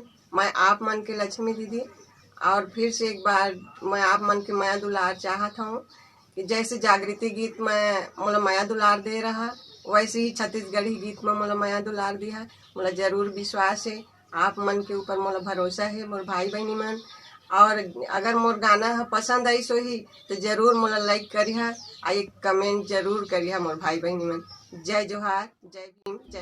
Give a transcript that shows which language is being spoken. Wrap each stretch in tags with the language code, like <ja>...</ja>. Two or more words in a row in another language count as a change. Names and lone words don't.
<hne>मैं आप मन के लक्ष्मी दीदी और फिर से एक बार मैं आप मन के माया दुलार चाहत हूँ कि जैसे जागृति गीत में मोला माया दुलार दे रहा, वैसे ही छत्तीसगढ़ी गीत में मोला माया दुलार दिया। मोला जरूर विश्वास है, आप मन के ऊपर मोला भरोसा है मोर भाई बहनी मन। और अगर मोर गाना है पसंद आई सो ही तो जरूर मोला लाइक करिहा, एक कमेंट जरूर करिहा मोर भाई बहनी मन। जय जोहार, जय भीम, जय।</hne>